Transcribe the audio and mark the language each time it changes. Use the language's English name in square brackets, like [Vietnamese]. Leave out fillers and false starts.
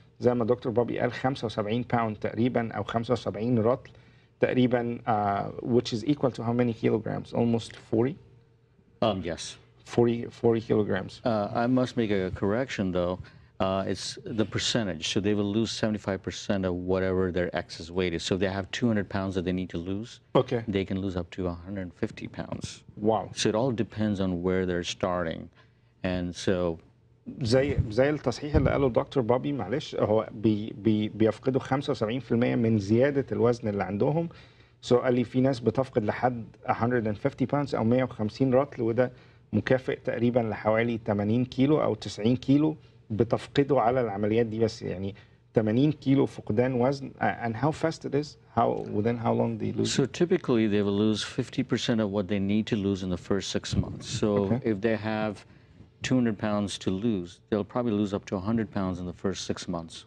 [Arabic] زي ما دكتور بابي قال 75 باوند تقريبا او 75 رطل تقريبا [English] which is equal to how many kilograms? Almost 40? Yes. 40 kilograms. I must make a correction though. It's the percentage. So they will lose 75% of whatever their excess weight is. So if they have 200 pounds that they need to lose, okay, they can lose up to 150 pounds. Wow. So it all depends on where they're starting. And so [Arabic] زي التصحيح اللي قاله دكتور بابي، معلش هو بيفقدوا 75% من زيادة الوزن اللي عندهم. قال لي في ناس بتفقد لحد 150 pounds أو 150 رطل، وده مكافئ تقريبا لحوالي 80 كيلو أو 90 كيلو بتفقده على العمليات دي بس، يعني 80 كيلو فقدان وزن. [English] And how fast it is? Within how long they lose? So typically they will lose 50% of what they need to lose in the first 6 months. So okay, if they have 200 pounds to lose, they'll probably lose up to 100 pounds in the first 6 months.